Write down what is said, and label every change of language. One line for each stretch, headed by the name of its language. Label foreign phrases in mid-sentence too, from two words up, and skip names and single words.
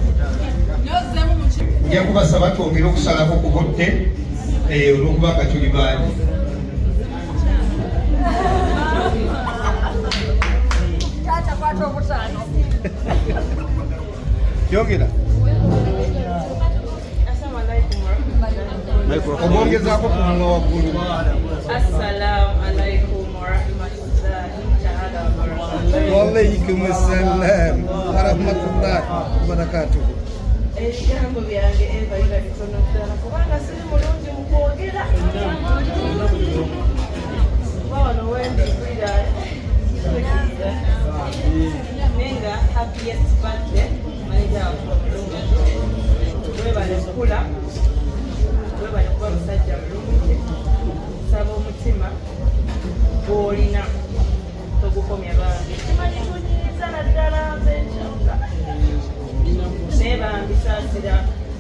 Ganda: Nja kubasaba twongere okusalako ku budde olw'okuba nga tuli bangi. Yongera omwongezaako ku munwa waggulu.
Arabic: السلام عليكم ورحمة الله تعالى وبركاته. وعليكم السلام ورحمة الله وبركاته.
Ganda: Ebigambo byange Eva biba bitono ddala kubanga siri mulungi mu kwogera. Wano wendikulira nenga
English: happiest birthday manager
Ganda: webale kula webale kuba musajja mulungi saba omutima gw'olina togukomya bange kimanyi kunyiiza naddala nze nkyonga naye bambisaasira